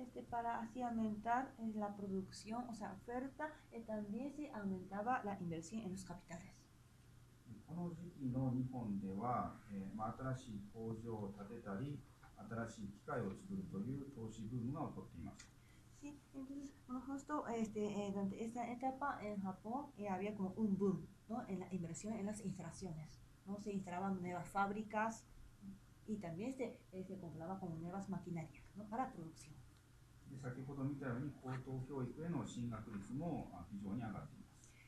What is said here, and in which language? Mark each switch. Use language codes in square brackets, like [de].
[es] para así aumentar la producción, o sea, oferta, también se aumentaba la inversión en los capitales. [ja] この時期の日本では、新しい工場を建てたり、新しい機械を作るという投資ブームが起こっています。 [es] Sí, entonces, bueno, justo durante esta etapa en Japón había como un boom, ¿no? En la inversión en las instalaciones, ¿no? Se instalaban nuevas fábricas y también se compraba como nuevas maquinarias, ¿no? Para producción. [ja] で先ほど見たように高等教育への進学率も非常に上がっています。